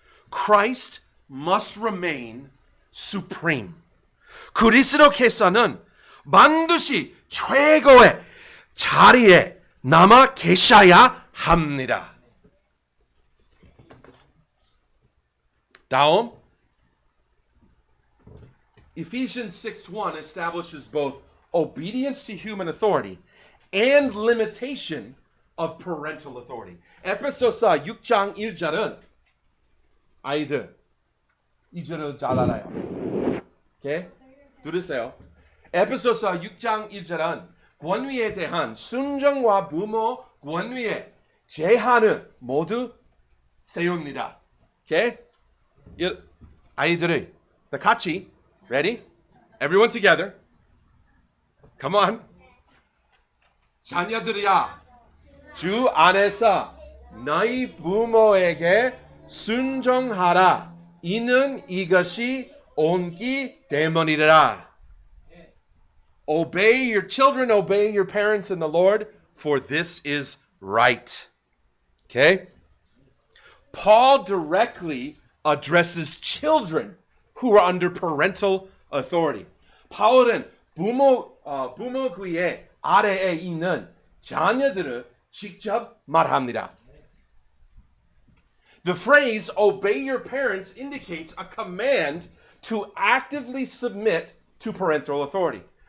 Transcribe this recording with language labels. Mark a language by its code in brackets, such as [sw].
[en] Christ must remain supreme. [ko] 그리스도께서는 반드시 최고의 자리에 남아 계셔야 합니다. 다음 [en] Ephesians 6:1 establishes both obedience to human authority and limitation of parental authority. [ko] 에베소서 6장 1절은 아이들 이 절을 잘 알아요. 오케이? 들으세요. 에베소서 6장 1절은 권위에 대한 순종과 부모 권위의 제한을 모두 세웁니다. 오케이? 아이들이 다 같이 [en] ready? Everyone together. Come on. [ko] 자녀들이야. 주 안에서 너희 부모에게 순종하라. 이는 이것이 옳기 때문이라. [en] Obey your children, obey your parents in the Lord, for this is right. Okay? Paul directly addresses children who are under parental authority. [ko] 바울은 부모구의 아래에 있는 자녀들을 직접 말합니다. [en] The phrase obey your parents indicates a command to actively submit to parental authority.